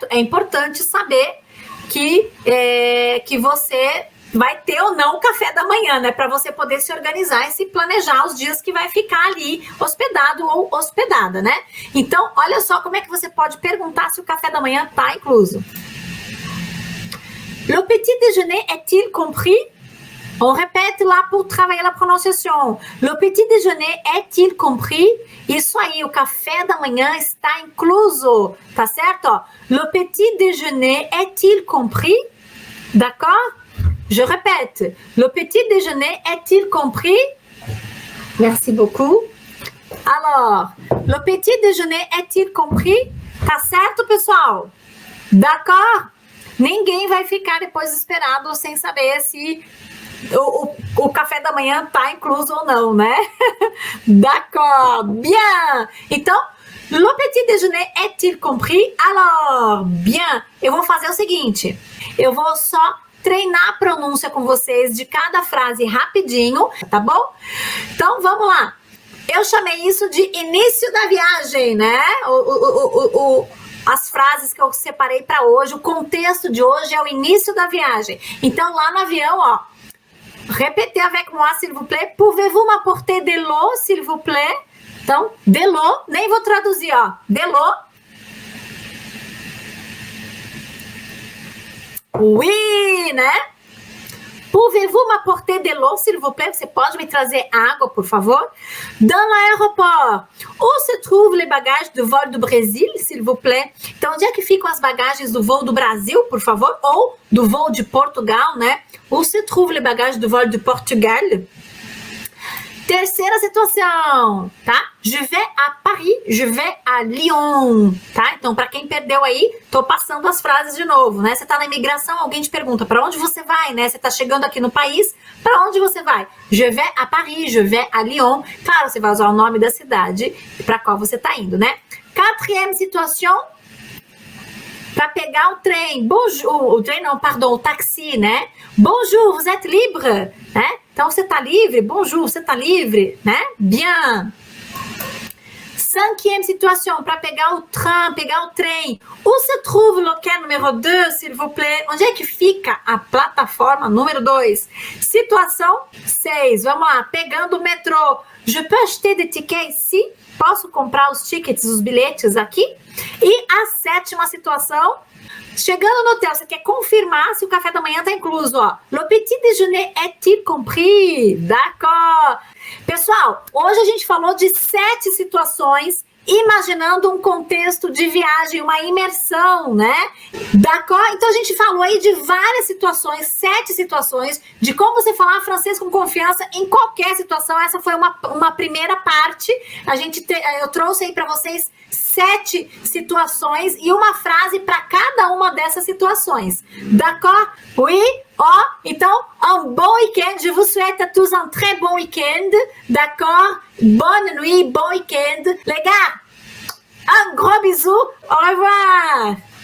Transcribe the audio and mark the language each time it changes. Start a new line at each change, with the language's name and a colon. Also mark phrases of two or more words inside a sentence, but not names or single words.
Portuguese: É importante saber que você vai ter ou não o café da manhã, né? Para você poder se organizar e se planejar os dias que vai ficar ali hospedado ou hospedada, né? Então, olha só como é que você pode perguntar se o café da manhã está incluso.
French: Le petit déjeuner est-il compris? On répète là pour travailler la prononciation. Le petit déjeuner est-il compris?
Portuguese: Isso aí, o café da manhã está incluso, tá certo? Ó,
French: le petit déjeuner est-il compris? D'accord? Je répète, le petit déjeuner est-il compris? Merci beaucoup. Alors, le petit déjeuner est-il compris?
Portuguese: Tá certo, pessoal? D'accord? Ninguém vai ficar depois desesperado sem saber se o café da manhã tá incluso ou não, né?
French: D'accord, bien. Então, le petit déjeuner est-il compris? Alors, bien.
Portuguese: Eu vou fazer o seguinte, eu vou só treinar a pronúncia com vocês de cada frase rapidinho, tá bom? Então, vamos lá. Eu chamei isso de início da viagem, né? As frases que eu separei para hoje, o contexto de hoje é o início da viagem. Então, lá no avião, ó,
French: répétez avec moi, s'il vous plaît. Pouvez-vous m'apporter de l'eau, s'il vous plaît? Então, de l'eau,
Portuguese: nem vou traduzir, ó.
French: De l'eau. Oui, né? Pouvez-vous m'apporter de l'eau, s'il vous plaît?
Portuguese: Você pode me trazer água, por favor?
French: Dans l'aéroport, où se trouvent les bagages do vol do Brasil, s'il vous plaît?
Portuguese: Então, onde é que ficam as bagagens do voo do Brasil, por favor? Ou do voo de Portugal, né?
French: Où se trouvent les bagages do vol de Portugal?
Portuguese: Terceira situação, tá?
French: Je vais à Paris, je vais à Lyon,
Portuguese: tá? Então, para quem perdeu aí, tô passando as frases de novo, né? Você tá na imigração, alguém te pergunta para onde você vai, né? Você tá chegando aqui no país, para onde você vai?
French: Je vais à Paris, je vais à Lyon.
Portuguese: Claro, você vai usar o nome da cidade para qual você tá indo, né?
French: Quatrième situation,
Portuguese: para pegar o trem. Bonjour, o trem não, pardon, o taxi, né?
French: Bonjour, vous êtes libre,
Portuguese: né? Então, você tá livre? Bonjour, você tá livre, né?
French: Bien. Cinquième situation,
Portuguese: para pegar o trem.
French: Où se trouve le quai numéro 2, s'il vous plaît?
Portuguese: Onde é que fica a plataforma número 2? Situação 6, vamos lá. Pegando o metrô.
French: Je peux acheter des tickets ici?
Portuguese: Posso comprar os tickets, os bilhetes aqui? E a sétima situação, chegando no hotel, você quer confirmar se o café da manhã tá incluso, ó.
French: Le petit déjeuner est-il compris? D'accord.
Portuguese: Pessoal, hoje a gente falou de 7 situações imaginando um contexto de viagem, uma imersão, né?
French: D'accord?
Portuguese: Então a gente falou aí de várias situações, 7 situações, de como você falar francês com confiança em qualquer situação. Essa foi uma primeira parte. Eu trouxe aí para vocês 7 situações e uma frase para cada uma dessas situações.
French: D'accord? Oui?
Portuguese: Ó, então,
French: un bon week-end. Je vous souhaite à tous un très bon week-end. D'accord? Bonne nuit, bon week-end. Les gars, un gros bisou. Au revoir.